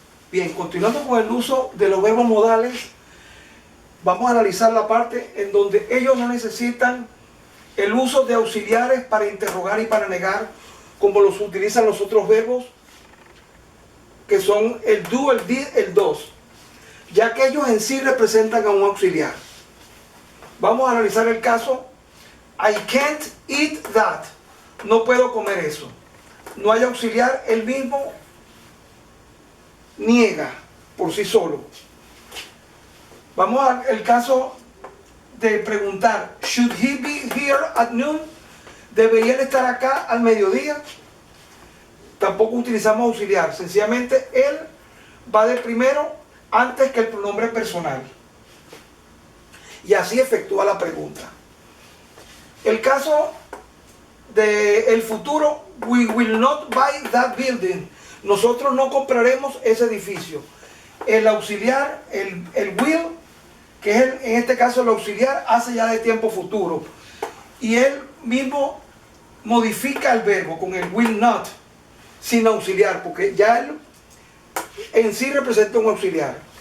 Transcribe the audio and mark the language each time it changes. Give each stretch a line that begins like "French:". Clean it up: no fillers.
Spanish: Bien, continuando con el uso de los verbos modales, vamos a analizar la parte en donde ellos no necesitan el uso de auxiliares para interrogar y para negar, como los utilizan los otros verbos, que son el do, el did, el does, ya que ellos en sí representan a un auxiliar. Vamos a analizar el caso
English: I can't eat that.
Spanish: No puedo comer eso. No hay auxiliar, él mismo niega por sí solo. Vamos al caso de preguntar,
English: should he be here at noon?
Spanish: ¿Debería él estar acá al mediodía? Tampoco utilizamos auxiliar, sencillamente él va de primero antes que el pronombre personal. Y así efectúa la pregunta. El caso del futuro,
English: we will not buy that building.
Spanish: Nosotros no compraremos ese edificio. El auxiliar, el will, que es en este caso el auxiliar, hace ya de tiempo futuro. Y él mismo modifica el verbo con el will not, sin auxiliar, porque ya él en sí representa un auxiliar.